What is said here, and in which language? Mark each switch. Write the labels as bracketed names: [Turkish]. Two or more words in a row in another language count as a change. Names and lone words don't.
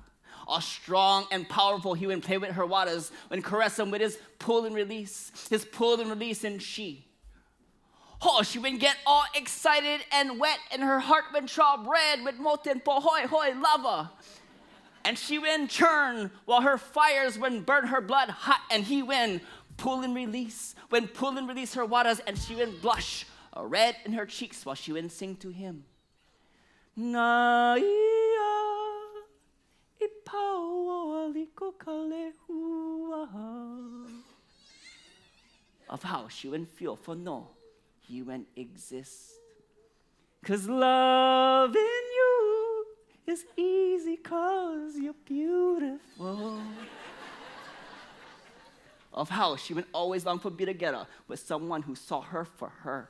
[English] All strong and powerful, he would play with her waters, when caress them with his pull and release, and she would get all excited and wet, and her heart would throb red with molten pohoy hoy lava. And she would churn while her fires would burn her blood hot, and he would pull and release her waters, and she would blush red in her cheeks while she would sing to him. [Hawaiian] Na ia ipau aliko kalehua. [English] Of how she would feel for no, he wouldn't exist. 'Cause loving you is easy 'cause you're beautiful. Of how she would always long to be together with someone who saw her for her.